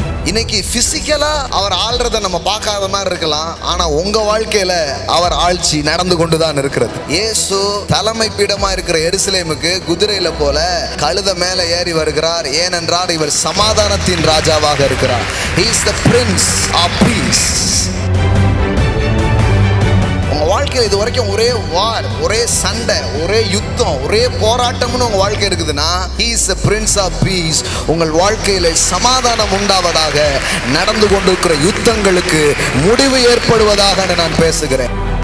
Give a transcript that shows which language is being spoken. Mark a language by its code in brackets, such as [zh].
[ta] இன்னைக்கு பிசிக்கலா அவர் ஆள்றத நம்ம பார்க்காத மாதிரி இருக்கலாம், ஆனா உங்க வாழ்க்கையில அவர் ஆட்சி நடந்து கொண்டுதான் இருக்கிறது. இயேசு தலைமை பீடமா இருக்கிற எருசலேமுக்கு குதிரையில போல கழுத மேல ஏறி வருகிறார். ஏனென்றால் இவர் சமாதானத்தின் ராஜாவாக இருக்கிறார். [en] He is the Prince of Peace. [ta] உங்க வாழ்க்கையில் இது வரைக்கும் ஒரே வார், ஒரே சண்டை, ஒரே யுத்தம், ஒரே போராட்டம்னு உங்க வாழ்க்கை இருக்குதுன்னா, [en] He is the Prince of Peace. [ta] உங்கள் வாழ்க்கையில சமாதானம் உண்டாவதாக, நடந்து கொண்டிருக்கிற யுத்தங்களுக்கு முடிவு ஏற்படுவதாக நான் பேசுகிறேன்.